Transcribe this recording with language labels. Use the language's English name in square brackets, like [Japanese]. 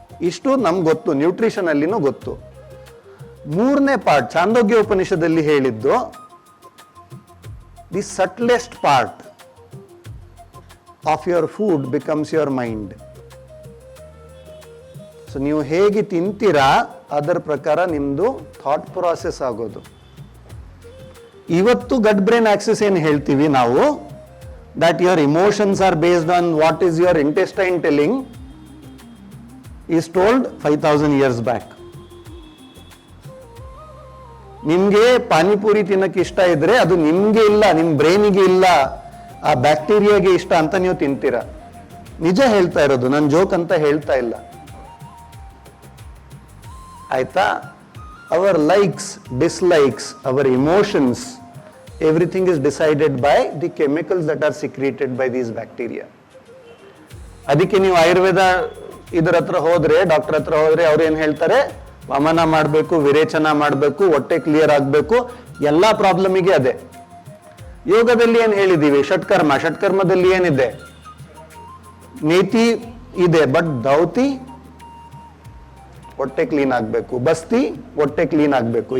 [Kannada] ಇಷ್ಟು ನಮ್ಗೆ ಗೊತ್ತು, ನ್ಯೂಟ್ರಿಷನ್ ಅಲ್ಲಿನೂ ಗೊತ್ತು. ಮೂರನೇ ಪಾರ್ಟ್ ಛಾಂದೋಗ್ಯ ಉಪನಿಷದಲ್ಲಿ ಹೇಳಿದ್ದು, [English] The subtlest part of your food becomes your mind. [Kannada] So ನೀವು ಹೇಗೆ ತಿಂತೀರಾ ಅದರ ಪ್ರಕಾರ ನಿಮ್ಮದು ಥಾಟ್ ಪ್ರಾಸೆಸ್ ಆಗೋದು. ಇವತ್ತು ಗಡ್ ಬ್ರೈನ್ ಆಕ್ಸಿಸ್ ಏನು ಹೇಳ್ತೀವಿ ನಾವು, [English] that your emotions are based on what is your intestine telling, is told 5000 years back. [Kannada] ನಿಮ್ಗೆ ಪಾನಿಪುರಿ ತಿನ್ನಕ್ಕೆ ಇಷ್ಟ ಇದ್ರೆ ಅದು ನಿಮ್ಗೆ ಇಲ್ಲ, ನಿಮ್ ಬ್ರೈನಿಗೆ ಇಲ್ಲ, ಆ ಬ್ಯಾಕ್ಟೀರಿಯಾಗೆ ಇಷ್ಟ ಅಂತ ನೀವು ತಿಂತೀರಾ. ನಿಜ ಹೇಳ್ತಾ ಇರೋದು, ನಾನು ಜೋಕ್ ಅಂತ ಹೇಳ್ತಾ ಇಲ್ಲ. ಆಯ್ತಾ? [English] Our likes, dislikes, our emotions, everything is decided by the chemicals that are secreted by these bacteria. [Kannada] ಅದಕ್ಕೆ ನೀವು ಆಯುರ್ವೇದ ಇದರ ಹತ್ರ ಹೋದ್ರೆ, ಡಾಕ್ಟರ್ ಹತ್ರ ಹೋದ್ರೆ ಅವ್ರು ಏನ್ ಹೇಳ್ತಾರೆ, ವಮನ ಮಾಡಬೇಕು, ವಿರೇಚನ ಮಾಡಬೇಕು, ಹೊಟ್ಟೆ ಕ್ಲಿಯರ್ ಆಗಬೇಕು, ಎಲ್ಲಾ ಪ್ರಾಬ್ಲಮಿಗೆ ಅದೇ. ಯೋಗದಲ್ಲಿ ಏನ್ ಹೇಳಿದೀವಿ, ಷಟ್ಕರ್ಮ. ಷಟ್ಕರ್ಮದಲ್ಲಿ ಏನಿದೆ, ನೇತಿ ಇದೆ, ಬಟ್ ದೌತಿ ಹೊಟ್ಟೆ ಕ್ಲೀನ್ ಆಗಬೇಕು, ಬಸ್ತಿ ಹೊಟ್ಟೆ ಕ್ಲೀನ್ ಆಗಬೇಕು.